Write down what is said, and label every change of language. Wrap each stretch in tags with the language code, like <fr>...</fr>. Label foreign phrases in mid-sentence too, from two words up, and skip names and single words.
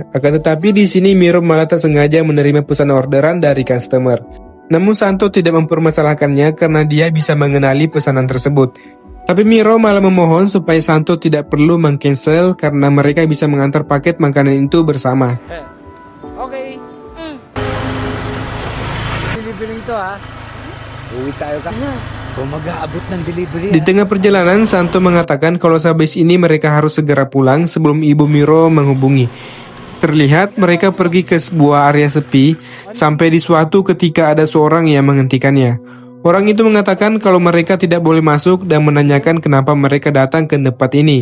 <id>Akan tetapi di sini Miro malah tak sengaja menerima pesan orderan dari customer. Namun Santo tidak mempermasalahkannya karena dia bisa mengenali pesanan tersebut. Tapi Miro malah memohon supaya Santo tidak perlu meng-cancel karena mereka bisa mengantar paket makanan itu bersama.</id> <tl>Okay. Delivery ito ha. Uwi tayo ka. Kung mag-aabot ng delivery.</tl> <id>Di tengah perjalanan, Santo mengatakan kalau sehabis ini mereka harus segera pulang sebelum ibu Miro menghubungi. Terlihat mereka pergi ke sebuah area sepi sampai di suatu ketika ada seorang yang menghentikannya. Orang itu mengatakan kalau mereka tidak boleh masuk dan menanyakan kenapa mereka datang ke tempat ini.</id>